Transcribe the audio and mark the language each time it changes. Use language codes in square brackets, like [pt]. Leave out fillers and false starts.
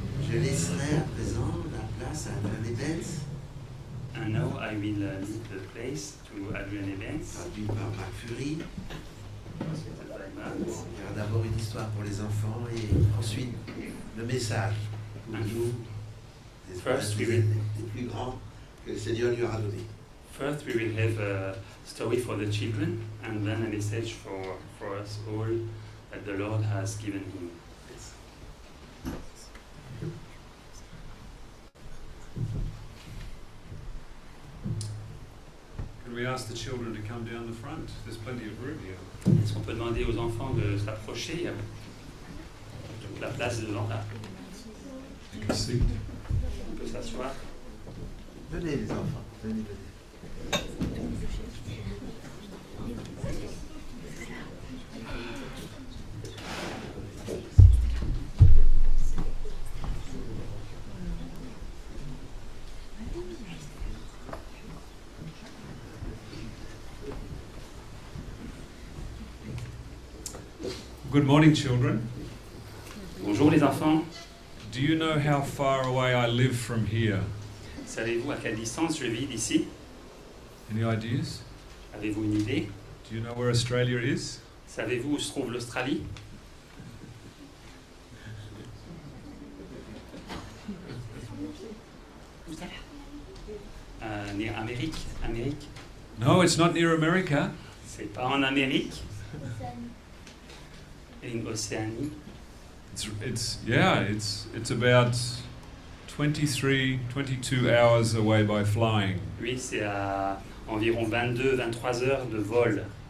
[fr] Je laisserai à présent la place à Adrian Evans, [en] And now I will leave the place to Adrian Evans. [fr] traduit par Marc Fury. [en] Translated by Matt. [fr] Il y aura d'abord une histoire pour les enfants et ensuite le message pour nous, [en] First, we [fr] des [en] will- [fr] plus grands que le Seigneur lui aura donné. [en] First, we will have a story for the children, and then a message for us all that the Lord has given him. Can we ask the children to come down the front? There's plenty of room here. [fr] Est-ce qu'on peut demander aux enfants de s'approcher? Il y a toute la place devant là. Take a seat. On peut s'asseoir. Venez les enfants, venez, venez. [en] Good morning, children. [fr] Bonjour les enfants. [en] Do you know how far away I live from here? [fr] Savez-vous à quelle distance je vis d'ici? [en] Any ideas? [fr] Avez-vous une idée? [en] Do you know where Australia is? [fr] Savez-vous où se trouve l'Australie? [en] Near Amérique? No, it's not near America. [fr] C'est pas en Amérique. Une Océanie. [en] It's about 23, 22 hours away by flying. [fr] Oui, c'est à environ 22-23 heures de vol.